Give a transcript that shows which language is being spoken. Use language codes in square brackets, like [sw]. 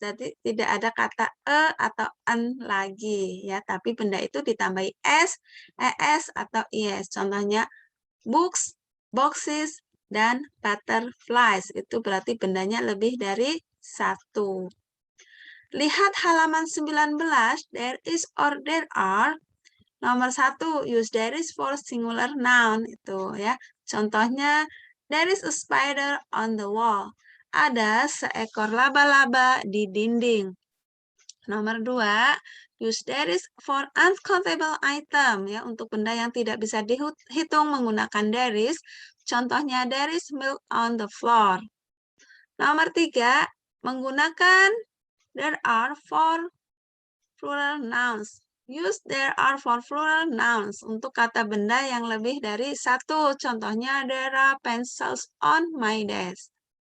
[id] Jadi tidak ada kata atau an lagi ya, tapi benda itu ditambahi s, es atau yes. Contohnya books, boxes, dan butterflies. Itu berarti bendanya lebih dari satu. Lihat halaman 19, [en] there is or there are. Nomor 1, use there is for singular noun. [id] Itu ya. [en] Contohnya, there is a spider on the wall. [id] Ada seekor laba-laba di dinding. Nomor 2, [en] use there is for uncountable item. [id] Ya, untuk benda yang tidak bisa dihitung menggunakan there is. [en] Contohnya, there is milk on the floor. Nomor 3, [id] menggunakan [en] there are for plural nouns. Use there are for plural nouns [id] untuk kata benda yang lebih dari satu. [en] Contohnya, there are pencils on my desk.